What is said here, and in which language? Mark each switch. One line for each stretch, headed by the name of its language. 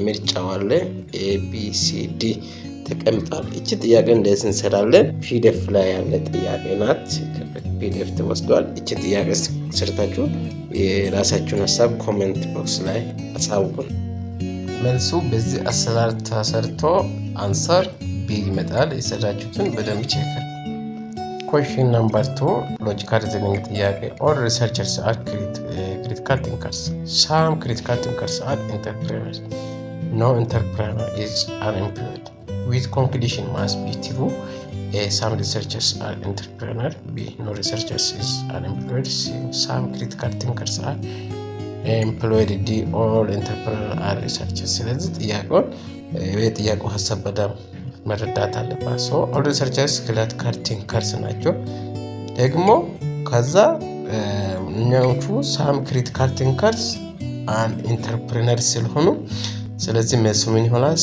Amharic: ምርጫው አለ a b c d ተቀምጧል። እቺ ጥያቄ እንደዚህ እንሰራለን። ፒዲኤፍ ላይ ያለ ጥያቄ ናት። ፒዲኤፍ ተወስዷል። እቺ ጥያቄ ሰርታችሁ የራሳችሁን ሀሳብ ኮሜንት ቦክስ ላይ አሳውቁን። መልሱ በዚህ አሰራር ተሰርቶ አንሰር ይመጣል። የሰራችሁትን በደንብ ቼክ።
English: question number 2 logical reasoning
Amharic: ጥያቄ
English: all researchers are critical thinkers. Some critical thinkers are entrepreneurs. No entrepreneur is unemployed. Which conclusion must be true? A. Some researchers are entrepreneurs. B. No researchers is unemployed. C. Some critical thinkers are employed. D. All entrepreneurs are researchers.
Amharic: ስለዚህ ጥያቄው ሀሳብ በደንብ መረዳት አለባት። ኦል ሪሰርቸርስ ክሪቲካል ቲንከርስ ናቸው። ደግሞ ከዛ እኛዎቹ ሳም ክሪቲካል ቲንከርስ አንድ ኢንተርፕረነር ስለሆኑ ስለዚህ መልሱ ምን ይሆናል?